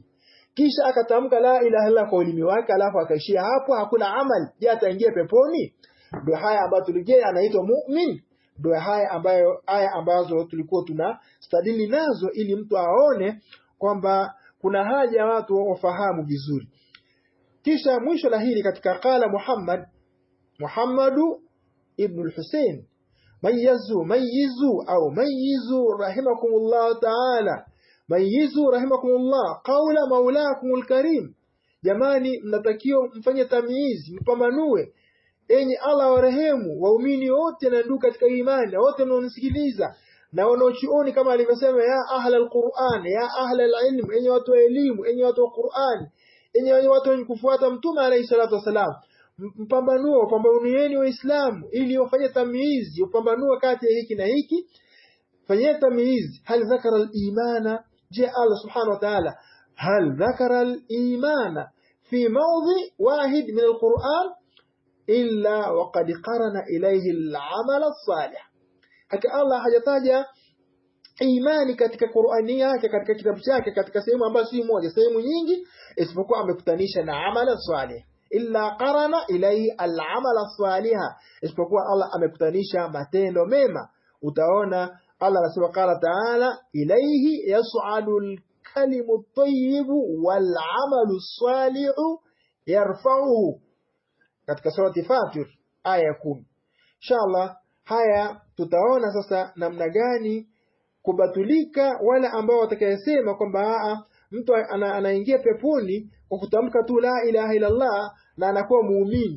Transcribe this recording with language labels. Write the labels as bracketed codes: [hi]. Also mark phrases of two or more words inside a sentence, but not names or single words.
[sw] Kisha akatamka [ar] لا إله إلا [sw] kwa ulimi wake, alafu akaishia hapo, hakuna amal. Je, ataingia peponi? Ndio haya ambayo tulijea anaitwa mu'min. Ndio haya ambazo tulikuwa tunastadili nazo, ili mtu aone kwamba kuna haja watu wafahamu vizuri. Kisha mwisho la hili katika [ar] قال محمد بن الحسين ميزوا رحمكم الله تعالى ميزوا رحمكم الله قول مولاكم الكريم. [sw] Jamani, mnatakiwa mfanye tamyiz, mpambanue, enyi Allah warehemu waumini wote na ndugu katika imani, na wote wanaonisikiliza na wanaochuoni, kama alivyosema [ar] يا أهل القرآن يا أهل العلم, [sw] enyi watu wa elimu, enyi watu wa Qur'an, enyi watu wenye kufuata mtume [ar] عليه الصلاة والسلام. [sw] Pambanueni waislamu ili wafanye tamyiz, upambanue kati ya hiki na hiki. Fanyeni tamyiz, [ar] هل ذكر الإيمان, je الله سبحانه وتعالى هل ذكر الإيمان في موضع واحد من القرآن إلا وقد قرن إليه العمل الصالح. [sw] Hata Allah hajataja imani katika Qur'ani yake, katika kitabu chake, katika sehemu ambayo si moja, sehemu nyingi, isipokuwa amekutanisha na [ar] عمل صالح. إلا قرن إليه العمل الصالح, [sw] isipokuwa Allah amekutanisha matendo mema. Utaona Allah anasema [ar] قال تعالى إليه يصعد الكلم الطيب والعمل الصالح يرفعه, [sw] katika surati Fatir aya 10. Inshallah haya tutaona sasa namna gani kubatulika wala ambao watakayesema kwamba mtu anaingia peponi kwa kutamka tu [ar] لا إله إلا الله [sw] na anakuwa muumini.